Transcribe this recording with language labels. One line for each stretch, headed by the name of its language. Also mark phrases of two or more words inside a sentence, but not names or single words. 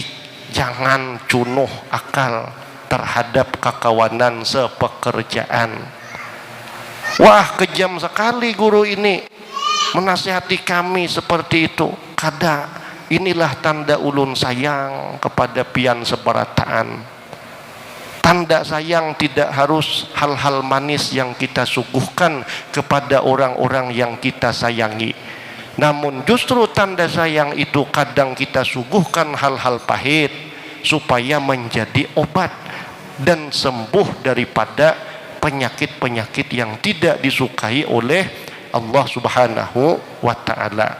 Banjar: Jangan cunuh akal terhadap kekawanan sepekerjaan.
Indonesian: Wah, kejam sekali guru ini menasihati kami seperti itu.
Banjar: Kada, inilah tanda ulun sayang kepada pian seberataan.
Indonesian: Tanda sayang tidak harus hal-hal manis yang kita suguhkan kepada orang-orang yang kita sayangi. Namun justru tanda sayang itu kadang kita suguhkan hal-hal pahit supaya menjadi obat dan sembuh daripada penyakit-penyakit yang tidak disukai oleh Allah
Arabic: سبحانه وتعالى.